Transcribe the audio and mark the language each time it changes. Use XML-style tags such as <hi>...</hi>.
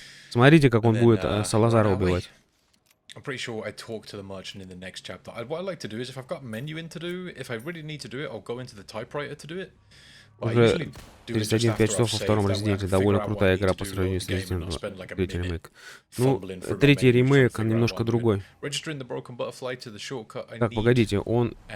<ru>Смотрите, как он будет Салазара убивать.</ru> <en>I'm pretty sure I talk to the merchant in the next chapter. What I like to do is if I've got menuing to do, if I really need to do it, I'll go into the typewriter to do it.</en> <ru>Уже 31-5 часов во втором разделе. Довольно крутая игра по сравнению с Resident Evil. Третий ремейк. Ну, третий ремейк, он немножко другой. Так, погодите, он...</ru>